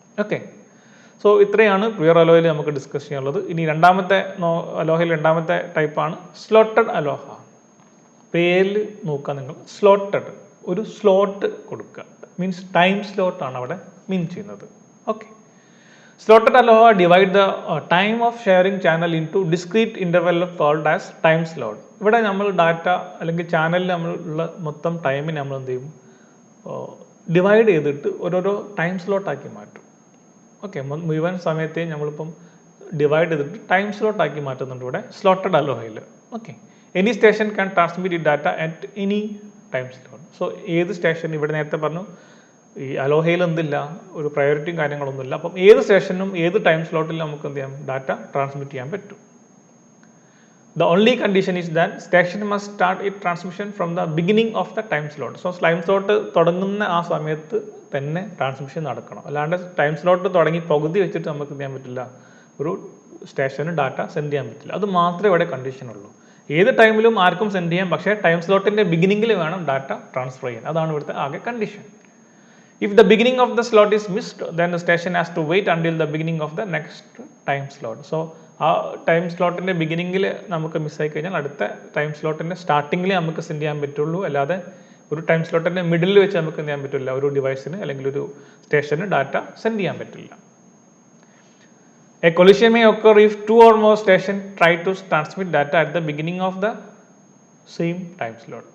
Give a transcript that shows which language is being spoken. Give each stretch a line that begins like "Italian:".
Malayalam: Okay, so ഇത്രയാണ് pure അലോയിൽ നമുക്ക് discuss ചെയ്യാനുള്ളത്. ഇനി രണ്ടാമത്തെ അലോഹയിൽ രണ്ടാമത്തെ ടൈപ്പാണ് സ്ലോട്ടഡ് അലോഹ. പേരിൽ നോക്കുക നിങ്ങൾ, സ്ലോട്ടഡ്, ഒരു സ്ലോട്ട് കൊടുക്കുക, മീൻസ് ടൈം സ്ലോട്ടാണ് അവിടെ മീൻ ചെയ്യുന്നത്. Okay,
English: Slotted aloha divide the time of sharing channel into discrete interval called as time slot.
Malayalam: ഇവിടെ നമ്മൾ ഡാറ്റ അല്ലെങ്കിൽ ചാനലിൽ നമ്മളുള്ള മൊത്തം ടൈമിനെ നമ്മൾ എന്ത് ചെയ്യും, ഡിവൈഡ് ചെയ്തിട്ട് ഓരോരോ ടൈം സ്ലോട്ടാക്കി മാറ്റും. ഓക്കെ, മുഴുവൻ സമയത്തെയും നമ്മളിപ്പം ഡിവൈഡ് ചെയ്തിട്ട് ടൈം സ്ലോട്ടാക്കി മാറ്റുന്നുണ്ട് ഇവിടെ slotted അലോഹയിൽ.
English: Okay, any station can transmit data at any time slot.
Malayalam: So ഏത് സ്റ്റേഷൻ, ഇവിടെ നേരത്തെ പറഞ്ഞു ഈ അലോഹയിൽ എന്തില്ല, ഒരു പ്രയോറിറ്റിയും കാര്യങ്ങളൊന്നുമില്ല. അപ്പം ഏത് സ്റ്റേഷനും ഏത് ടൈം സ്ലോട്ടിൽ നമുക്ക് എന്ത് ചെയ്യാം, ഡാറ്റ ട്രാൻസ്മിറ്റ് ചെയ്യാൻ പറ്റും.
English: The only condition is that station must start it transmission from the beginning of the time slot.
Malayalam: So time slot തുടങ്ങുന്ന ആ സമയത്ത് തന്നെ ട്രാൻസ്മിഷൻ നടക്കണം. അല്ലാണ്ട് ടൈം സ്ലോട്ട് തുടങ്ങി പകുതി വെച്ചിട്ട് നമുക്ക് എന്ത് ചെയ്യാൻ പറ്റില്ല, ഒരു സ്റ്റേഷന് ഡാറ്റ സെൻഡ് ചെയ്യാൻ പറ്റില്ല. അത് മാത്രമേ ഇവിടെ കണ്ടീഷൻ ഉള്ളൂ. ഏത് ടൈമിലും ആർക്കും സെൻഡ് ചെയ്യാം, പക്ഷേ ടൈം സ്ലോട്ടിൻ്റെ ബിഗിനിങ്ങിൽ വേണം ഡാറ്റ ട്രാൻസ്ഫർ ചെയ്യാൻ. അതാണ് ഇവിടുത്തെ ആകെ condition.
English: If the beginning of the slot is missed, then the station has to wait until the beginning of the next time slot.
Malayalam: So ആ ടൈം സ്ലോട്ടിൻ്റെ ബിഗിനിങ്ങിൽ നമുക്ക് മിസ്സായി കഴിഞ്ഞാൽ അടുത്ത ടൈം സ്ലോട്ടിൻ്റെ സ്റ്റാർട്ടിങ്ങിൽ നമുക്ക് സെൻഡ് ചെയ്യാൻ പറ്റുള്ളൂ. അല്ലാതെ ഒരു ടൈം സ്ലോട്ടിൻ്റെ മിഡിലിൽ വെച്ച് നമുക്ക് എന്ത് ചെയ്യാൻ പറ്റില്ല, ഒരു ഡിവൈസിന് അല്ലെങ്കിൽ ഒരു സ്റ്റേഷന് ഡാറ്റ സെൻഡ് ചെയ്യാൻ പറ്റില്ല.
English: A collision may occur if two or more stations try to transmit data at the beginning of the same time slot.